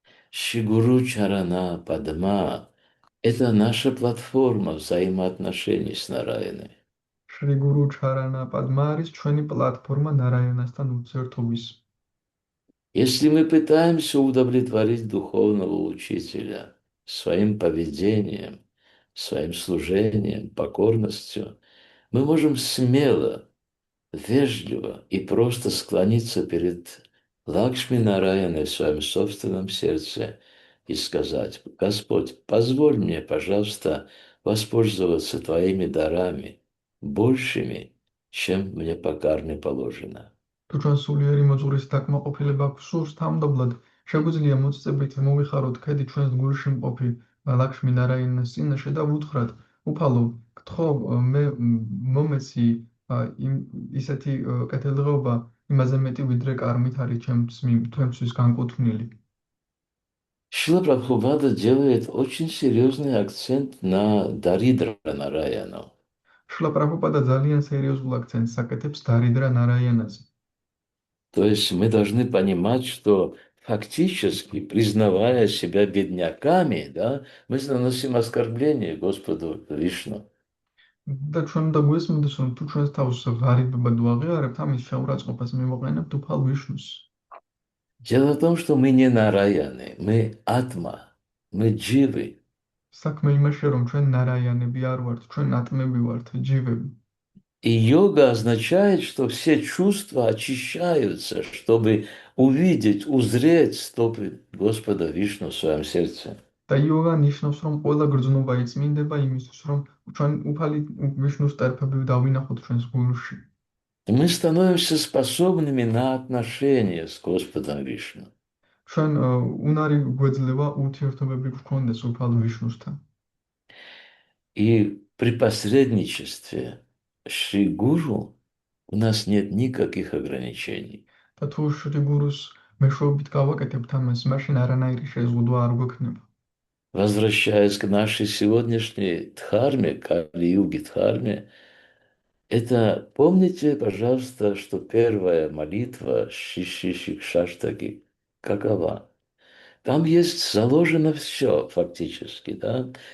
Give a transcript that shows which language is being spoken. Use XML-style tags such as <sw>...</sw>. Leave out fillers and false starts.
<ru>Шри-Гуру Чарана Падма– это наша платформа взаимоотношений с Нараяной.</ru> <ka>შრი გურუ ჩარანა პადმა არის ჩვენი პლატფორმა ნარაიანასთან ურთიერთობის.</ka> <ru>Если мы пытаемся удовлетворить духовного учителя своим поведением, своим служением, покорностью, мы можем смело, вежливо и просто склониться перед Лакшми Нараяне в своем собственном сердце и сказать: Господь, позволь мне, пожалуйста, воспользоваться Твоими дарами, большими, чем мне по карме положено.</ru> <ka>თუ ჩვენ სულიერი მოძღვრის დაკმაყოფილება გვსურს თავმდაბლად, შეგვიძლია მოწწებით მოვიხაროთ ქედი ჩვენს გულში მყოფი ლაქშმი ნარაინას წინაშე და ვუთხრათ, უფალო, გთხოვ მე მომეცი ისეთი კეთილდღეობა იმაზე მეტი ვიდრე კარმით არის ჩემთვის განკუთვნილი.</ka> <ru>Шрила Прабхупада делает очень серьезный акцент на Даридра Нараяну.</ru> <ka>შრლა პრაბჰუპადა ძალიან სერიოზულ აქცენტს აკეთებს დარიდრა ნარაიანაზე.</ka> <ru>То есть мы должны понимать, что фактически, признавая себя бедняками, да, мы наносим оскорбление Господу Вишну.</ru> <ka>და ჩვენ უნდა გვესმინდეს, რომ თუ ჩვენს თავს ღარიბებად ვაღიარებთ, ამის შეურაცხყოფას მივაყენებთ უფალ ვიშნუს.</ka> <ru>Дело в том, что мы не нараяны, мы атма, мы дживы.</ru> <ka>საქმე იმაშია, რომ ჩვენ ნარაიანები არ ვართ, ჩვენ ატმები варთ, ჯივები.</ka> <ru>И йога означает, что все чувства очищаются, чтобы увидеть, узреть стопы Господа Вишну в своем сердце.</ru> <ka>და იოგა ნიშნავს, რომ ყველა გრძნობა იწმინდება იმისთვის, რომ ჩვენ უფალი ვიშნუს სტერფები დავინახოთ ჩვენს გულში.</ka> <ru>И мы становимся способными на отношения с Господом Вишну.</ru> <ka>ჩვენ უნარი გვეძლება ურთიერთობები გქონდეს უფალ ვიშნუსთან.</ka> <ru>И при посредничестве Шри Гуру у нас нет никаких ограничений.</ru> <ka>და თუ შრი გურუს მეშვეობით გავაკეთებთ ამას, მაშინ არანაირი შეზღუდვა არ გვექნება.</ka> <ru>Возвращаясь к нашей сегодняшней дхарме, Кали-юги дхарме, это помните, пожалуйста, что первая молитва Шиши Шикшаштаги какова? Там есть заложено все фактически, да?</ru>